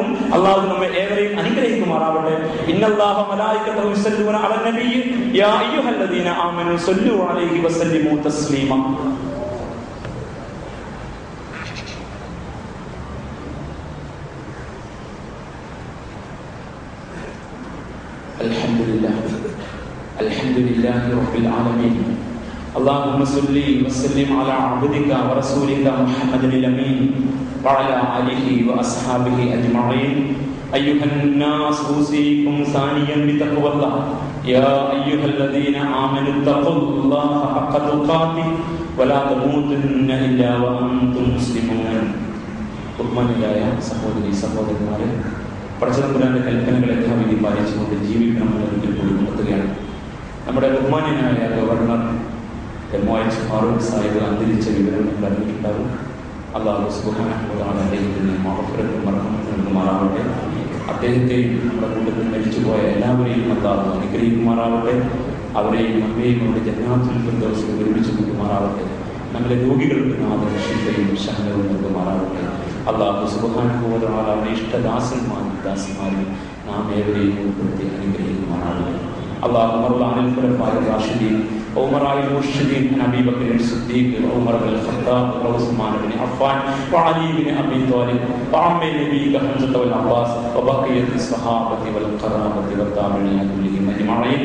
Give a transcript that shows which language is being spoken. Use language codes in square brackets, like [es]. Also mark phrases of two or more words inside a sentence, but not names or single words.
[ml] അള്ളാഹു നമ്മെ ഏവരെയും അനുഗ്രഹിക്കുമാറാവട്ടെ. [ar] إن الله ملائكته يصلون على النبي يا أيها الذين آمنوا صلوا عليه وسلموا تسليما. الحمد لله رب العالمين. اللهم صل وسلم على عبدك ورسولك محمد الأمين وعلى آله وأصحابه أجمعين. أيها الناس أوصيكم ثانيا بتقوى الله يا أيها الذين آمنوا اتقوا الله حق تقاته ولا تموتن إلا وأنتم مسلمون. [ml] ബഹുമാനിയായ സഹോദരി സഹോദരന്മാരെ, പടച്ചതമ്പുരാന്റെ കൽപ്പനകൾ യഥാവിധി പാലിച്ചുകൊണ്ട് ജീവിക്കണമെന്ന് ഒരിക്കൽ കൂടി ഉണർത്തുകയാണ്. നമ്മുടെ ബഹുമാന്യനായ ഗവർണർ MOH ഫാറൂഖ് സാഹിബ് അന്തരിച്ച വിവരം നിങ്ങൾ അറിഞ്ഞിട്ടുണ്ടാകും. [ar] الله سبحانه و تعالى [ml] അദ്ദേഹത്തിന് മഗ്ഫിറത്തും മർഹമത്തും നൽകുമാറാവട്ടെ. അദ്ദേഹത്തെയും നമ്മുടെ കൂട്ടത്തിൽ മരിച്ചുപോയ എല്ലാവരെയും അല്ലാഹു അനുഗ്രഹിക്കുമാറാവട്ടെ. അവരെയും നമ്മെയും അവരുടെ ജന്നാത്തുൽ ഫിർദൗസിൽ ഒരുമിച്ച് കൂട്ടുമാറാവട്ടെ. നമ്മളെ രോഗികൾക്ക് നാഥൻ ശിഫയും ശമനവും നൽകുമാറാവട്ടെ. [ar] الله سبحانه و تعالى [ml] അവരുടെ ദാസന്മാരിൽ നാം ഏവരെയും ഉൾപ്പെടുത്തി അനുഗ്രഹിക്കുമാറാവട്ടെ. [ar] اللهم ارض عن الخلفاء الراشدين وعمراء المرشدين عن ابي بكر الصديق وعمر بن الخطاب وعثمان بن عفان وعلي بن ابي طالب وعم نبيك حمزه والعباس وبقيه الصحابه والقرابه والتابعين كلهم اجمعين.